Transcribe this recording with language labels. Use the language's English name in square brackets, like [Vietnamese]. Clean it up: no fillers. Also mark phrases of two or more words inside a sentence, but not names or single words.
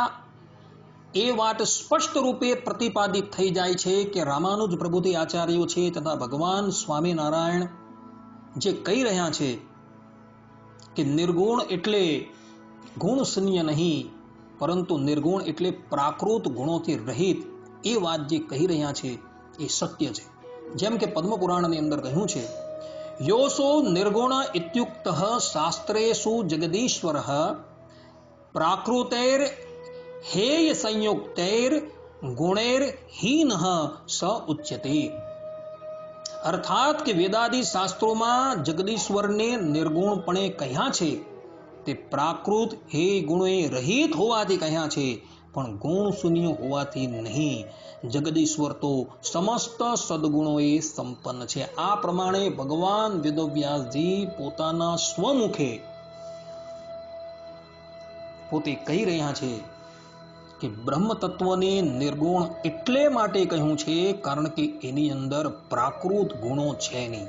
[Gujarati] એ વાત સ્પષ્ટ રૂપે પ્રતિપાદિત થઈ જાય છે કે રામાનુજ પ્રભુજી આચાર્યો છે તથા ભગવાન સ્વામિનારાયણ જે કહી રહ્યા છે કે નિર્ગુણ એટલે ગુણ શૂન્ય નહીં, પરંતુ નિર્ગુણ એટલે પ્રાકૃત ગુણોથી રહિત, એ વાત જે કહી રહ્યા છે એ સત્ય છે. જેમ કે પદ્મ પુરાણની અંદર કહ્યું છે, [Sanskrit] યોસો નિર્ગુણ ઇત્યુક્તઃ શાસ્ત્રેષુ જગદીશ્વરઃ પ્રાકૃતૈર हेय संयुक्तैर गुणैर हीनः स उच्यते. [Gujarati] अर्थात કે વેદાદિ શાસ્ત્રોમાં જગદીશ્વરને નિર્ગુણપણે કહ્યા છે તે પ્રાકૃત હે ગુણે રહિત હોવાથી કહ્યા છે, પણ ગુણ શૂન્ય હોવાથી નહીં. જગદીશ્વર તો સમસ્ત સદગુણોએ સંપન્ન છે. આ પ્રમાણે ભગવાન વેદવ્યાસજી પોતાના સ્વમુખે પોતે કહી રહ્યા છે કે બ્રહ્મ તત્વને નિર્ગુણ એટલે માટે કહ્યું છે કારણ કે એની અંદર પ્રાકૃત ગુણો છે નહીં.